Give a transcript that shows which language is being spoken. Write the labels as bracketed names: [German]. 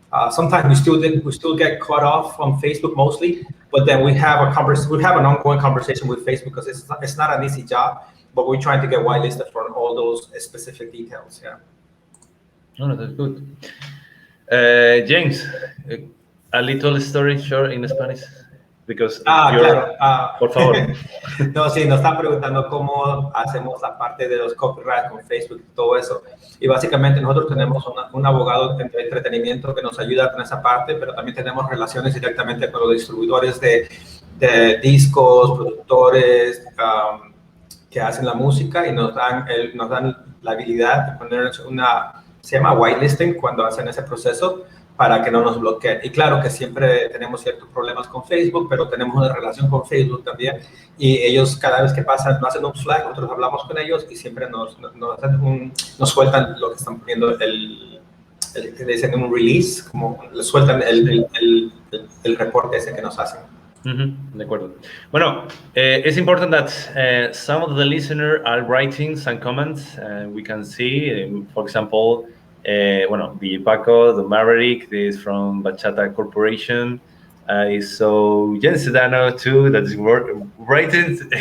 [English] Sometimes we still get cut off from Facebook mostly, but then we have an ongoing conversation with Facebook because it's not an easy job. But we're trying to get whitelisted for all those specific details. Yeah. No, that's good. James, a little story short in Spanish, because [Spanish] claro. Por favor. No, sí, nos están preguntando cómo hacemos la parte de los copyrights con Facebook y todo eso. Y básicamente nosotros tenemos un abogado de entretenimiento que nos ayuda con esa parte, pero también tenemos relaciones directamente con los distribuidores de discos, productores, que hacen la música y nos dan la habilidad de poner se llama whitelisting cuando hacen ese proceso para que no nos bloqueen. Y claro que siempre tenemos ciertos problemas con Facebook, pero tenemos una relación con Facebook también y ellos cada vez que nos hacen un flag, nosotros hablamos con ellos y siempre nos sueltan lo que están poniendo que dicen un release, como le sueltan el reporte ese que nos hacen. De acuerdo. [English] Bueno, it's important that some of the listeners are writing some comments. We can see, for example, the Paco, the Maverick, is from Bachata Corporation. So Jen Sedano too, that is writing.